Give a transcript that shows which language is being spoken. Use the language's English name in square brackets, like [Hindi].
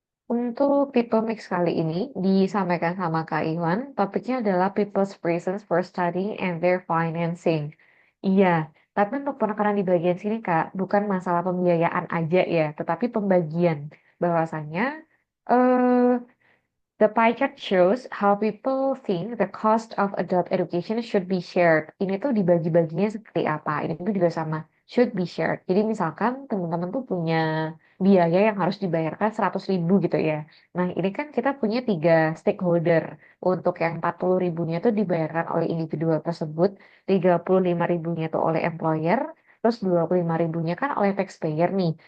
[Indonesian] Untuk tipe mix kali ini disampaikan sama Kak Iwan, topiknya adalah [English] people's reasons for studying and their financing. [Indonesian] Iya, tapi untuk penekanan di bagian sini Kak, bukan masalah pembiayaan aja ya, tetapi pembagian. [English] Bahwasannya eh the pie chart shows how people think the cost of adult education should be shared. [Indonesian] Ini tuh dibagi-baginya seperti apa? Ini tuh juga sama [English] should be shared. [Indonesian] Jadi misalkan teman-teman tuh punya biaya yang harus dibayarkan 100.000 gitu ya. Nah ini kan kita punya tiga stakeholder. Untuk yang 40 ribunya tuh dibayarkan oleh individual tersebut, 35 ribunya tuh oleh employer, terus 25 ribunya kan oleh taxpayer nih.